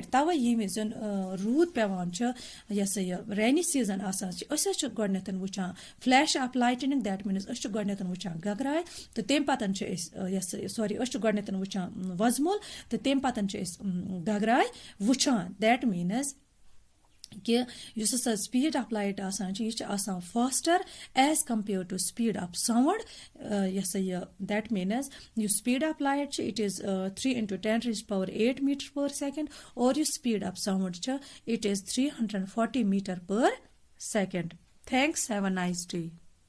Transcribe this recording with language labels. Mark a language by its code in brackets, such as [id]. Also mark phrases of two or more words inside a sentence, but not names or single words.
[ks] تَوَے ییٚمہِ وِزِ روٗد پیٚوان چھُ یہِ ہسا یہِ [en] rainy season [ks] آسان چھِ أسۍ حظ چھِ گۄڈٕنٮ۪تھ وٕچھان [en] flash of lightning that means [ks] أسۍ چھِ گۄڈٕنٮ۪تھ وٕچھان گگراے تہٕ تَمہِ پتہٕ چھِ أسۍ أسۍ چھِ گۄڈٕنٮ۪تھ وٕچھان وزمُل تہٕ تَمہِ پتہٕ چھِ أسۍ گگراے وٕچھان. [en] that means [ks] کہ یُس ہسا [en] speed of light [ks] آسان چھِ یہِ چھِ آسان [en] faster as compared to speed of sound [ks] یہِ ہسا یہِ [en] that means یُس speed of light چھِ it is 3 × 10⁻8 metre per second اور یُس speed of sound چھِ it is 340 metre per second. Thanks. Have a nice day.